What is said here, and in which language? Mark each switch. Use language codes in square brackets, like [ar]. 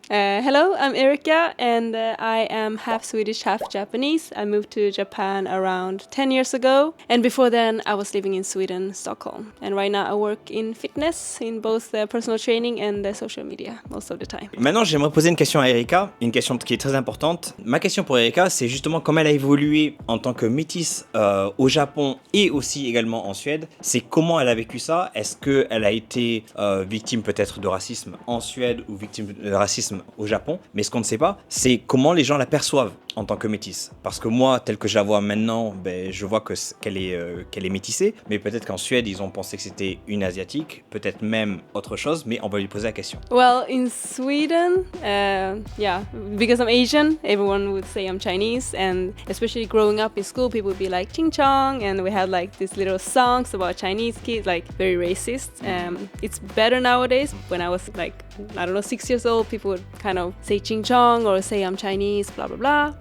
[en] Hello, I'm Erika and I am half Swedish, half Japanese. I moved to Japan around 10 years ago, and before then I was living in Sweden, Stockholm. And right now I work in fitness, in both personal training and social media most of the time. [fr] Maintenant, j'aimerais poser une question à Erika, une question qui est très importante. Ma question pour Erika, c'est justement comment elle a évolué en tant que métisse au Japon et aussi également en Suède. C'est comment elle a vécu ça. Est-ce qu'elle a été victime peut-être de racisme en Suède ou victime de racisme au Japon, mais ce qu'on ne sait pas, c'est comment les gens la perçoivent en tant que métisse. Parce que moi, tel que je la vois maintenant, je vois qu'elle est métissée, mais peut-être qu'en Suède, ils ont pensé que c'était une asiatique, peut-être même autre chose, mais on va lui poser la question. [en] Well, in Sweden, yeah, because I'm Asian, everyone would say I'm Chinese, and especially growing up in school, people would be like ching chong, and we had like these little songs about Chinese kids, like very racist. It's better nowadays. When I was like, I don't know, 6 years old, people would kind of say ching chong or say I'm Chinese, blah blah blah.